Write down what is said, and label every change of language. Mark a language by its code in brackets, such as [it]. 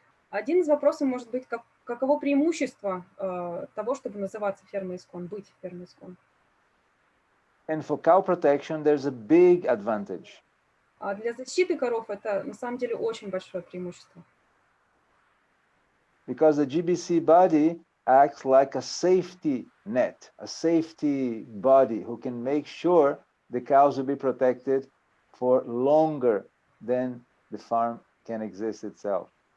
[ru] Один из вопросов может быть, каково преимущество того, чтобы называться фермой ИСККОН, быть фермой ИСККОн. [en] And for cow protection, there's a big advantage. [ru] А для защиты коров это на самом деле очень большое преимущество. [en] Because the GBC body acts like a safety net, a safety body who can make sure the cows will be protected for longer than the farm can exist itself.